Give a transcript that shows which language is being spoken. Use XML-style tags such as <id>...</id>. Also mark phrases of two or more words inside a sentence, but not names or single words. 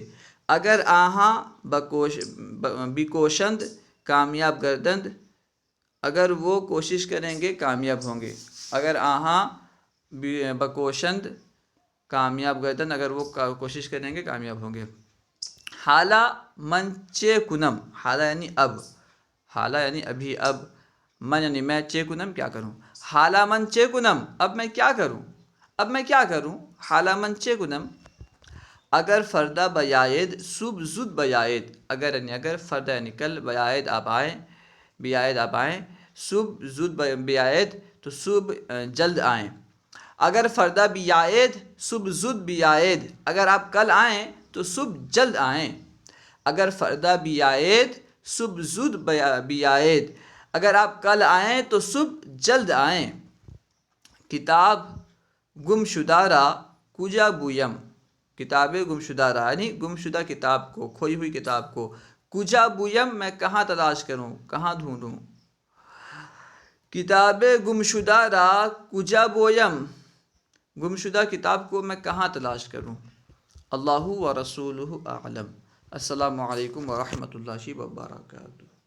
<fa>اگر آہاں بکوشند کامیاب گردند</fa> <ur>اگر وہ کوشش کریں گے کامیاب ہوں گے.</ur> <fa>اگر آہاں بکوشند کامیاب گردند</fa> <ur>اگر وہ کوشش کریں گے کامیاب ہوں گے.</ur> <fa>حالا من چے کنم.</fa> <ur>حالا یعنی اب، حالا یعنی ابھی، اب. من یعنی میں،</ur> <fa>چے کنم</fa> <ur>کیا کروں.</ur> <fa>حالا من چے کنم</fa> <ur>اب میں کیا کروں، اب میں کیا کروں.</ur> <fa>حالا من چے کنم. اگر فردا بیاید صبح زود بیاید.</fa> <ur>اگر یعنی اگر، فردا یعنی کل، بیاید آپ آئیں، بیاید آپ آئیں.</ur> <fa>صبح زود بیاید</fa> <ur>تو صبح جلد آئیں.</ur> <fa>اگر فردا بیاید صبح زود بیاید.</fa> <ur>اگر آپ کل آئیں تو صبح جلد آئیں.</ur> <fa>اگر فردا بیاید صبح زود بیاید.</fa> <ur>اگر آپ کل آئیں تو صبح جلد آئیں.</ur> <fa>کتاب گم شدہ را کجا بویم. کتاب گم شدہ را</fa> <ur>یعنی گم شدہ کتاب کو، کھوئی ہوئی کتاب کو.</ur> <fa>کجا بویم</fa> <ur>میں کہاں تلاش کروں، کہاں ڈھونڈوں.</ur> <fa>کتاب گم شدہ را کجا بویم،</fa> <ur>گم شدہ کتاب کو میں کہاں تلاش کروں.</ur> <ar>اللہ و رسولہ اعلم. السلام علیکم ورحمۃ اللہ وبرکاتہ.</ar>